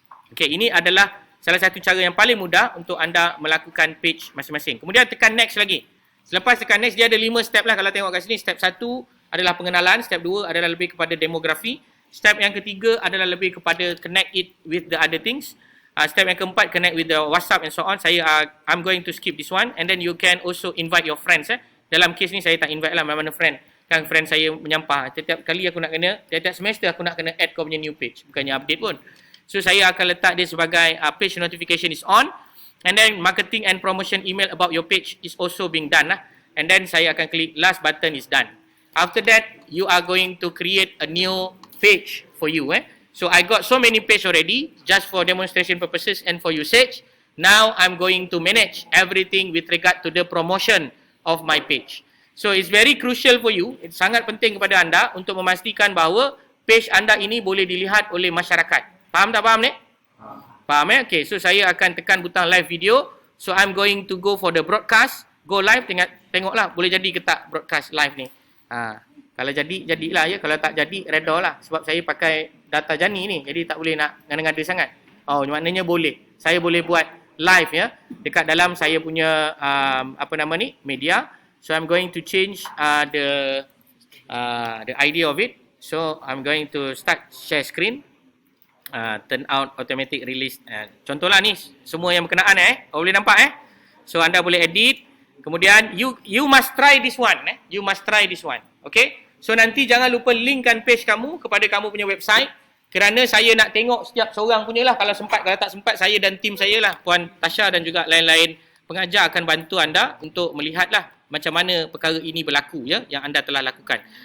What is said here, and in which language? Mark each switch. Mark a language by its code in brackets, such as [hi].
[ms] Okey, ini adalah salah satu cara yang paling mudah untuk anda melakukan page masing-masing. Kemudian tekan next lagi. Selepas tekan next, dia ada 5 step lah kalau tengok kat sini. Step 1 adalah pengenalan, step 2 adalah lebih kepada demografi, step yang ketiga adalah lebih kepada [en] connect it with the other things. [ms] Step yang keempat, [en] connect with the WhatsApp and so on. I'm going to skip this one, and then you can also invite your friends. [ms] Dalam kes ni saya tak invite lah mana-mana friend. Kan friend saya menyampah. Setiap kali aku nak kena, setiap semester aku nak kena add kau punya new page. Bukannya update pun. So saya akan letak dia sebagai [en] page notification is on. And then marketing and promotion email about your page is also being done lah. And then [ms] saya akan klik [en] last button is done. After that, you are going to create a new page for you. So I got so many page already just for demonstration purposes and for usage. Now I'm going to manage everything with regard to the promotion of my page. So it's very crucial for you. [ms] It's sangat penting kepada anda untuk memastikan bahawa page anda ini boleh dilihat oleh masyarakat. Faham tak faham ni? Faham Okay, so saya akan tekan butang live video. [en] So I'm going to go for the broadcast. Go live, [ms] tengoklah boleh jadi ke tak broadcast live ni. Kalau jadi, jadilah ya. Kalau tak jadi, reda lah. Sebab saya pakai data Jani ni. Jadi tak boleh nak ngada-ngada sangat. Oh, maknanya boleh. Saya boleh buat live ya. Dekat dalam saya punya, media. [en] So I'm going to change the idea of it. So I'm going to start share screen. Turn out automatic release. [ms] Contohlah ni semua yang berkenaan boleh nampak So anda boleh edit. Kemudian [en] you must try this one You must try this one. [ms] Okay? So nanti jangan lupa linkkan page kamu kepada kamu punya website, kerana saya nak tengok setiap seorang punya lah. Kalau sempat, kalau tak sempat, saya dan tim saya lah, Puan Tasha dan juga lain-lain pengajar akan bantu anda untuk melihatlah macam mana perkara ini berlaku ya, yang anda telah lakukan.